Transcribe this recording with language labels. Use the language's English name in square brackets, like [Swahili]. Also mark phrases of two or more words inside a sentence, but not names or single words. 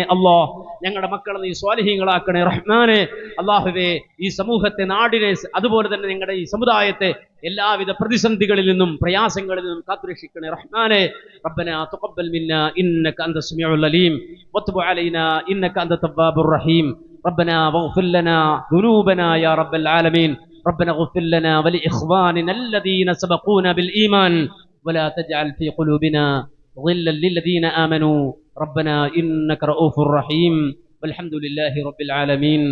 [Malayalam] അല്ലാഹ് ഞങ്ങളുടെ മക്കളെ നീ സ്വാലിഹീങ്ങളാക്കണേ റഹ്മാനെ. അല്ലാഹുവേ, ഈ സമൂഹത്തെ, നാടിനെ, അതുപോലെ തന്നെ ഞങ്ങളുടെ ഈ സമുദായത്തെ എല്ലാവിധ പ്രതിസന്ധികളിൽ നിന്നും പ്രയാസങ്ങളിൽ നിന്നും കാത്തുരക്ഷിക്കണേ റഹ്മാനെ. [Arabic] ربنا تقبل منا إنك أنت السميع العليم وتب علينا إنك أنت التواب الرحيم. ربنا واغفر لنا ذنوبنا يا رب العالمين. ربنا اغفر لنا ولإخواننا الذين سبقونا بالإيمان ولا تجعل في قلوبنا غلا للذين آمنوا ربنا إنك رؤوف رحيم. والحمد لله رب العالمين.